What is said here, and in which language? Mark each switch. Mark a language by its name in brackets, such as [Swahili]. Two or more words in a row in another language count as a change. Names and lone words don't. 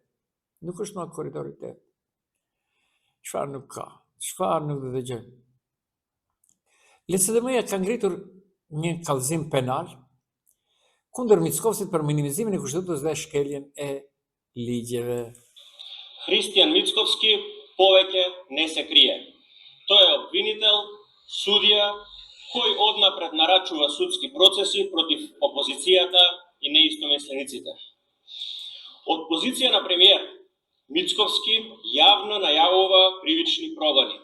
[Albanian] Nuk është më korridori 8. Çfarë nuk ka? Çfarë nuk do të dëgjojmë? LSDM-ja ka ngritur një kallëzim penal kundër Mickovsit për minimizimin e kushtetutës dhe shkeljen e ligjeve. [Macedonian] Hristijan Mickovski повеќе не се крие. Тој е обвинител, судија, кој однапред нарачува судски процеси против опозицијата и неистомислениците. Од позиција на премиер, Мицковски јавно најавува кривични прогони.